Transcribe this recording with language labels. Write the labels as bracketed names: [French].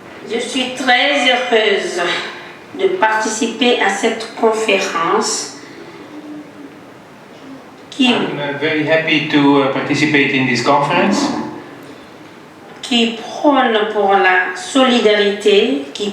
[French] Je suis très heureuse de participer à cette conférence [English] I'm very happy to participate in this conference. [French] Qui prennent pour la solidarité,